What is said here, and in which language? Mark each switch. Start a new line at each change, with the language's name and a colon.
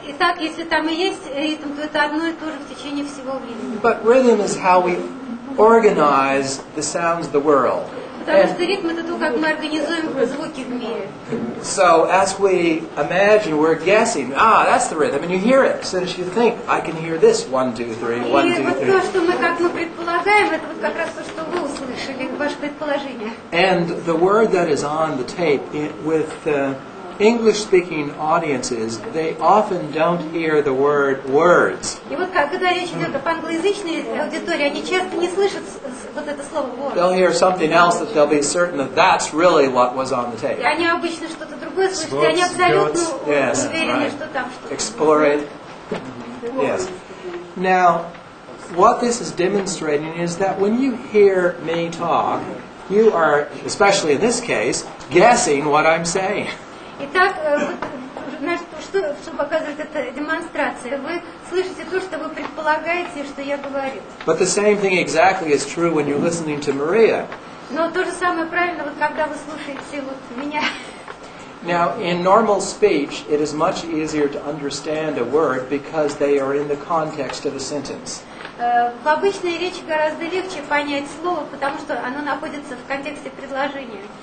Russian: Итак, если там и есть ритм, то это одно и то же в течение всего времени.
English: But rhythm is how we organize the sounds of the world.
Russian: Потому что ритм это то, как мы организуем звуки в мире.
English: So as we imagine, we're guessing, that's the rhythm, and you hear it. So as you think, I can hear this 1, 2, 3, 1, 2, 3.
Russian: И вот то, что мы предполагаем, это вот как раз то, что вы услышали, ваше предположение.
English: And the word that is on the tape with English-speaking audiences, they often don't hear the word words.
Russian: И вот когда речь идет об англоязычной аудитории, они часто не слышат вот это слово words.
English: They'll hear something else that they'll be certain that that's really what was on the tape.
Russian: И они обычно что-то другое слышат, и они абсолютно уверены, что там что-то.
English: Explore it. Yes. Now, what this is demonstrating is that when you hear me talk, you are, especially in this case, guessing what I'm saying.
Russian: Итак, что показывает эта демонстрация? Вы слышите то, что вы предполагаете, что я говорю.
English: But the same thing exactly is true when you're listening to Maria.
Russian: Но то же самое правильно, вот когда вы слушаете вот меня.
English: Now, in normal speech, it is much easier to understand a word because they are in the context of a sentence.
Russian: В обычной речи гораздо легче понять слово, потому что оно находится в контексте предложения.